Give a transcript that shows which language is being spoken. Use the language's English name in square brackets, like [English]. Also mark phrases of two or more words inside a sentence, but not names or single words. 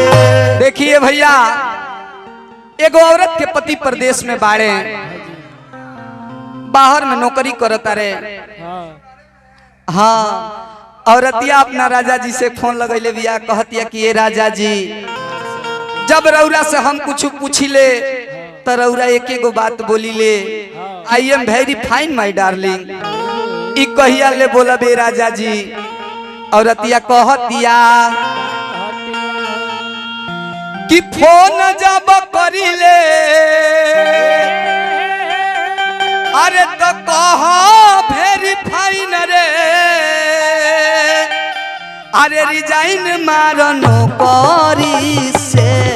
[Bhojpuri] देखिए भैया एगो औरत के पति प्रदेश में बाड़े बाहर में नौकरी करता रे। हाँ औरतिया अपना राजा जी से फोन लगैले बिया कहतिया कि ये राजा जी जब रौरा से हम कुछ पूछिले तो रौरा एक एगो बात बोली ले [English] I am very fine my darling. [Bhojpuri] ई कहिया ले बोला बे राजा जी। औरतिया कहतिया कि फोन जब करिले अरे तो कहा [English] very fine [Bhojpuri] रे अरे रिजाइन मारो नौकरी से।